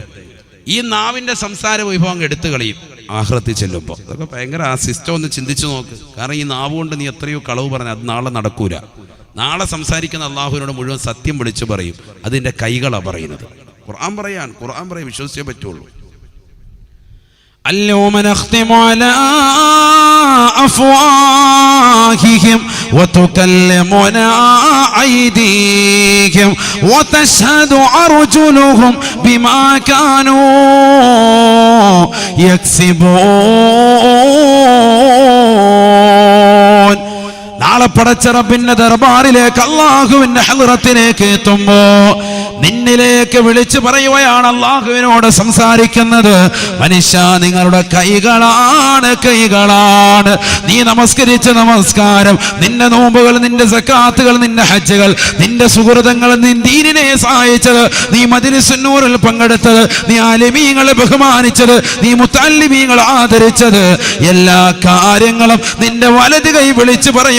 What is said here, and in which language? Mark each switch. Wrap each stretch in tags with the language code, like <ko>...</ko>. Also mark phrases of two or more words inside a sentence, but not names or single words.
<ml>ഈ നാവിൻ്റെ സംസാര വിഭവം എടുത്തു കളയും ആഖിറത്തിൽ ചെല്ലുമ്പോൾ. അതൊക്കെ ഭയങ്കര ആ സിസ്റ്റം ഒന്ന് ചിന്തിച്ചു നോക്ക്. കാരണം ഈ നാവ് കൊണ്ട് നീ എത്രയോ കളവ് പറഞ്ഞാൽ അത് നാളെ നടക്കൂല. നാളെ സംസാരിക്കുന്ന അള്ളാഹുവിനോട് മുഴുവൻ സത്യം വിളിച്ചു പറയും. അതിൻ്റെ കൈകളാണ് പറയുന്നത്. ഖുർആൻ പറയും, വിശ്വസിച്ചേ പറ്റുള്ളൂ.</ml> <ar>اليوم نختم على أفواههم وتكلمنا أيديهم وتشهد أرجلهم بما كانوا يكسبون.</ar> <ml>നാളെ പടച്ച റബ്ബിന്റെ ദർബാറിലേക്ക്, അല്ലാഹുവിന്റെ ഹളറത്തിലേക്ക് എത്തുമ്പോ നിന്നിലേക്ക് വിളിച്ചു പറയുകയാണ്, അല്ലാഹുവിനോട് സംസാരിക്കുന്നത്. മനുഷ്യ, നിങ്ങളുടെ കൈകളാണ്. നീ നമസ്കരിച്ച നമസ്കാരം, നിന്റെ നോമ്പുകൾ, നിന്റെ സക്കാത്തുകൾ, നിന്റെ ഹജ്ജുകൾ, നിന്റെ സുഹൃതങ്ങൾ, നീ ദീനിനെ സഹായിച്ചത്, നീ മജ്‌ലിസുൻ നൂറിൽ പങ്കെടുത്തത്, നീ ആലിമീങ്ങളെ ബഹുമാനിച്ചത്, നീ മുത്തഅല്ലിമീങ്ങളെ ആദരിച്ചത്, എല്ലാ കാര്യങ്ങളും നിന്റെ വലത് കൈ വിളിച്ചു പറയുകയാണ്.</ml>